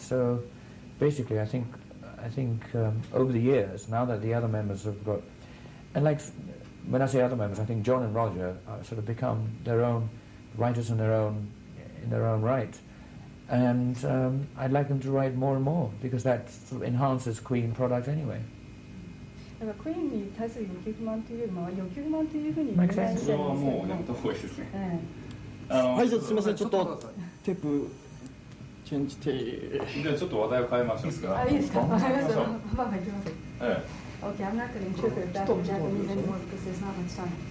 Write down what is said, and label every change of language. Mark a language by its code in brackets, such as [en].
[en] So basically, I think over the years, now that the other members have got, and like when I say other members, I think John and Roger sort of become their own writers in their own right. And I'd like them to write more and more, because that sort of enhances Queen product anyway. [ja] だからクイーンに対する欲求不満というよりも欲求不満というふうに言えないみたいですけど、それはもうやめた方がいいですね。はい、じゃあすみません、ちょっとテープチェンジテー。じゃあちょっと話題を変えましょうか。いいですか。わかりました。まあ行きます。ええ。 [en] Okay, I'm not going to interpret that in Japanese anymore because there's not much time.